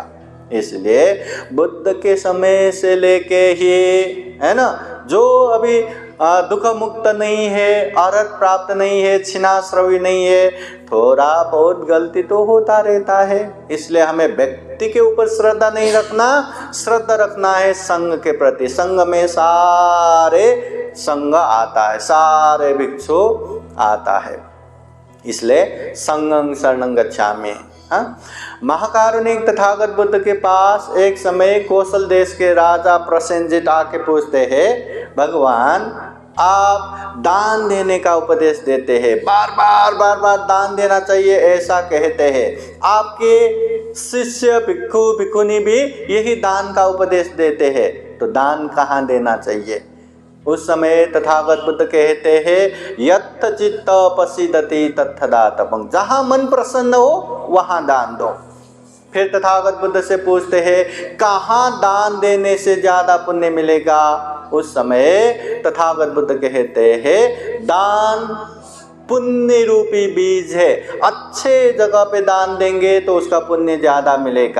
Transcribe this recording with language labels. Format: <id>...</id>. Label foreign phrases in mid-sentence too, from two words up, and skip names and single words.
<hi>इसलिए बुद्ध के समय से लेके ही, है ना, जो अभी दुख मुक्त नहीं है, अर्हत प्राप्त नहीं है, छिन्नाश्रवी नहीं है, थोड़ा बहुत गलती तो होता रहता है। इसलिए हमें व्यक्ति के ऊपर श्रद्धा नहीं रखना, श्रद्धा रखना है संघ के प्रति। संघ में सारे संघ आता है, सारे भिक्षु आता है।</hi> <pi>इसलिए संघं शरणं गच्छामि।</pi> <hi>महाकारुणिक तथागत बुद्ध के पास एक समय कौशल देश के राजा प्रसेनजित आके पूछते हैं, भगवान आप दान देने का उपदेश देते हैं, बार बार दान देना चाहिए ऐसा कहते हैं। आपके शिष्य भिक्षु भिक्षुनी भी यही दान का उपदेश देते हैं, तो दान कहाँ देना चाहिए? उस समय तथागत बुद्ध कहते हैं,</hi> <pi>यत् चित्त प्रसीदति तत्थ दातव्यं,</pi> <hi>जहाँ मन प्रसन्न हो वहाँ दान दो। फिर तथागत बुद्ध से पूछते हैं, कहाँ दान देने से ज़्यादा पुण्य मिलेगा? उस समय तथागत बुद्ध कहते हैं दान पुण्य रूपी बीज है। अच्छे जगह पे दान देंगे तो उसका पुण्य ज़्यादा मिलेगा।</hi>